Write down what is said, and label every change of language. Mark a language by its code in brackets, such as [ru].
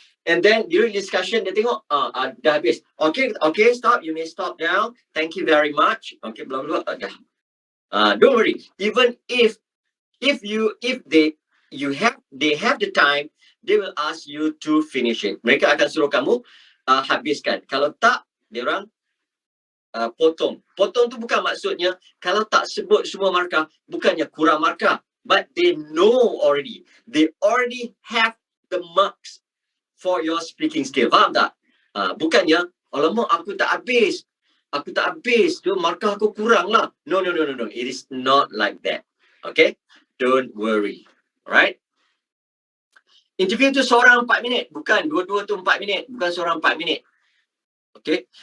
[en] And then during discussion, they tengok, [ms] dah habis. [en] Okay, stop. You may stop now. Thank you very much. Okay, blah blah blah. Don't worry. Even if they have the time, they will ask you to finish it. [ms] Mereka akan suruh kamu habiskan. Kalau tak, dia orang potong. Potong tu bukan maksudnya kalau tak sebut semua markah, bukannya kurang markah. [en] But they know already. They already have the marks for your speaking skill. [ms] Faham tak? Bukannya, alamak aku tak habis. Tu markah aku kurang lah. [en] No. It is not like that. Okay? Don't worry. Alright? [ms] Interview tu seorang 4 minit. Bukan, dua-dua tu 4 minit. Bukan seorang 4 minit. Okay?